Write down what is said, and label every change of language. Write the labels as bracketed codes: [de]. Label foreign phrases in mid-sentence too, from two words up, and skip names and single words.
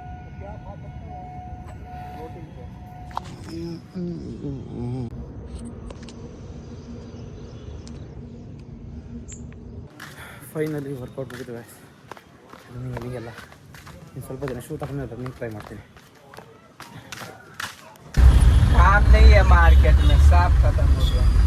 [en] finally workout [kn] ಮುಗಿದ್ವಿ ರನ್ನಿಂಗೆಲ್ಲ. ಇನ್ನು ಸ್ವಲ್ಪ ದಿನ ಶೂ ತಗೊಂಡು [en] running try [kn] ಮಾಡ್ತೀನಿ. [hi] काम नहीं है मार्केट में, साफ खत्म हो गया।